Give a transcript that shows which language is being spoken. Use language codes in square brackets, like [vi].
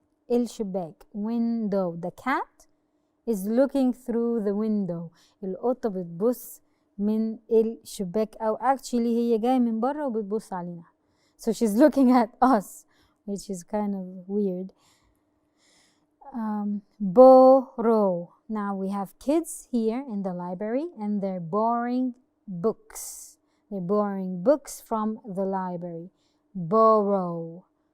[en] الشباك window. The cat is looking through the window. [ar] القطة بتبص من الشباك، أو actually هي جاية من بره وبتبص علينا. [en] So she's looking at us, which is kind of weird. Borrow. Now we have kids here in the library and they're borrowing books. They're borrowing books from the library. Borrow.